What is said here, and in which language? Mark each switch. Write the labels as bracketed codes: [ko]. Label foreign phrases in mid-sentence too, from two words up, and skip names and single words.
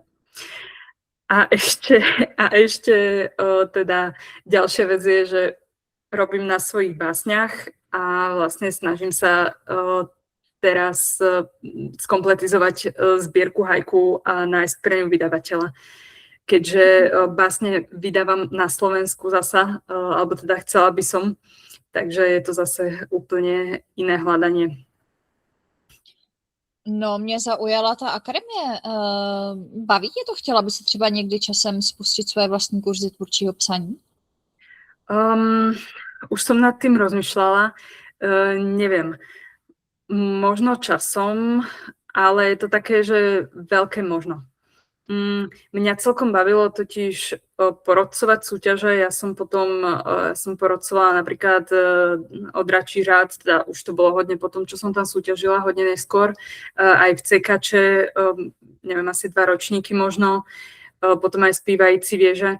[sk] A ešte teda ďalšia vec je, že robím na svojich básniach a vlastne snažím sa teraz skompletizovať zbierku haiku a nájsť pre ňu vydavateľa. Keďže básne vydávam na Slovensku zasa, alebo teda chcela by som, takže je to zase úplne iné hľadanie. No, [cs] mě zaujala ta akademie. Baví tě to? Chtěla by si třeba někdy časem spustit svoje vlastní kurzy tvůrčího psaní? [sk] Už som nad tým rozmýšľala. Neviem. Možno časom, ale je to také, že veľké možno. Mňa celkom bavilo totiž porodcovať súťaže. Ja som porodcovala napríklad od Dračí řád, teda už to bolo hodne potom, čo som tam súťažila, hodne neskôr, aj v CKče, neviem, asi 2 ročníky možno, potom aj Spívající věže.